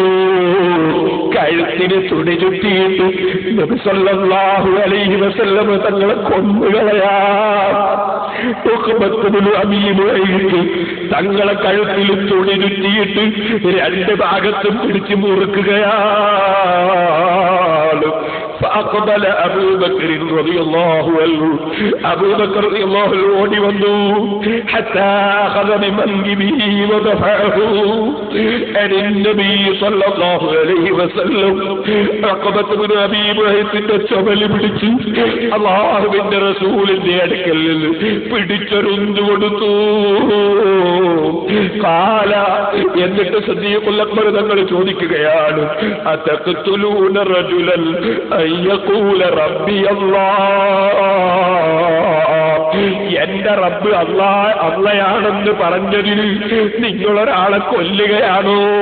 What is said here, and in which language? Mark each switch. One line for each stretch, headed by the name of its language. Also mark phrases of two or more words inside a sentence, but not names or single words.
Malayalam: കഴുത്തിന് തുണി ചുറ്റിയിട്ട് നബി
Arabic: صلى الله عليه وسلم
Malayalam: തങ്ങളെ കൊന്നുകളയാ. തങ്ങളെ കഴുത്തിൽ തുണി ചുറ്റിയിട്ട് രണ്ട് ഭാഗത്തും പിടിച്ചു മുറുക്കുകയാണ്.
Arabic: فأقبل أبو بكر رضي الله عنه أبو بكر رضي الله عنه
Malayalam: ഓടി വന്നു
Arabic: حتى أخذ بمنكبه ودفعه عن النبي صلى الله عليه وسلم عقبة بن أبي
Malayalam: മുഅയ്ത്തിന്റെ ചുമല് പിടിച്ച് അല്ലാഹുവിന്റെ റസൂലിന്റെ അടുക്കൽ പിടിച്ചെറിഞ്ഞു കൊടുത്തു. കാല എന്നിട്ട് സിദ്ദീഖുൽ അക്ബർ തങ്ങൾ ചോദിക്കുകയാണ്,
Arabic: أتقتلون رجلا أن يقول ربي الله,
Malayalam: എന്റെ റബ്ബ് അള്ളയാണെന്ന് പറഞ്ഞതിന് നിങ്ങളൊരാളെ കൊല്ലുകയാണോ?